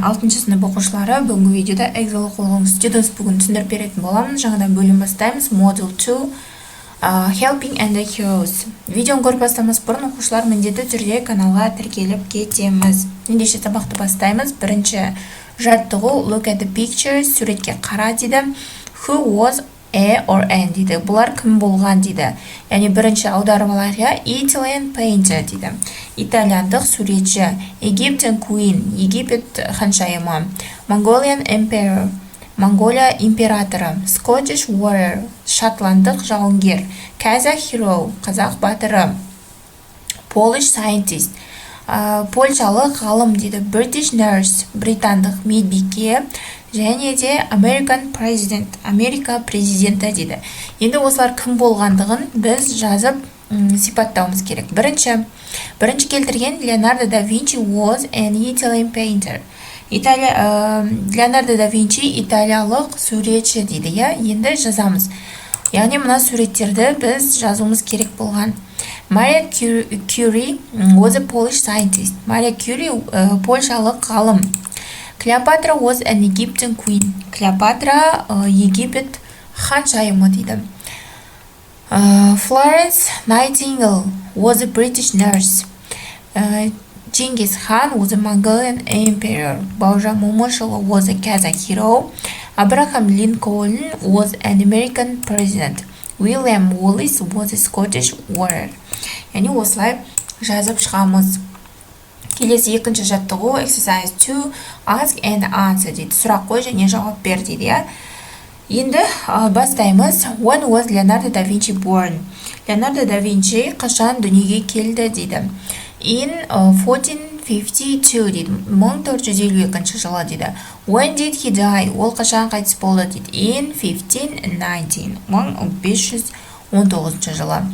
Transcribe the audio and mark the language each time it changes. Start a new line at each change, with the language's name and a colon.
Kazakh: 6-шы сынып оқушылары, бүгінгі видеода Excel оқулығының students бүгін түсіндіріп беретін боламын. Жаңадан бөлім бастаймыз.
English: Module 2 Helping and the Heroes.
Kazakh: Видеоны көріп бастамас бұрын оқушылар міндетті түрде каналға тіркеліп кетеміз. Ендеше сабақты бастаймыз. Бірінші жаттығу
English: Look at the pictures,
Kazakh: суретке қара дейді.
English: Who was A or N дейді.
Kazakh: Бұлар кім болған дейді. Яғни бірінші аударып алайық.
English: Italian painter дейді.
Kazakh: Итальяндық суретші.
English: Egyptian queen.
Kazakh: Египет ханшайымы.
English: Mongolian emperor.
Kazakh: Монголия императоры.
English: Scottish warrior.
Kazakh: Шотландық жауынгер.
English: Kazakh hero.
Kazakh: Қазақ батыры.
English: Polish scientist.
Kazakh: Польшалық ғалым дейді.
English: British nurse.
Kazakh: Британдық медбике. Және де
English: American president.
Kazakh: Америка президенті дейді. Енді осылар кім болғандығын біз жазып сипаттауымыз керек. Бірінші келтірген
English: Leonardo da Vinci was an Italian painter.
Kazakh: Leonardo da Vinci италиялық суретші дейді. Енді жазамыз. Яғни мына суреттерді біз жазуымыз керек болған.
English: Maria Curie was a Polish scientist. Maria Curie
Kazakh: польшалық ғалым.
English: Cleopatra was an Egyptian queen.
Kazakh: Cleopatra Египет ханшайымы дейді.
English: Florence Nightingale was a British nurse. Genghis Khan was a Mongolian emperor. Бауыржан Момышұлы was a Kazakh hero. Abraham Lincoln was an American president. William Wallace was a Scottish warrior.
Kazakh: Яғни осылай жазып шығамыз. Келесі екінші жаттығу
English: exercise 2 ask and answer
Kazakh: дейді. Сұрақ қой және жауап бер дейді. Енді бастаймыз.
English: When was Leonardo da Vinci born?
Kazakh: Leonardo da Vinci қашан дүниеге келді дейді. In 1452 дейді. 1452 жылы дейді.
English: When did he die?
Kazakh: Ол қашан қайтыс болды дейді. In 1519. 1519 жылы.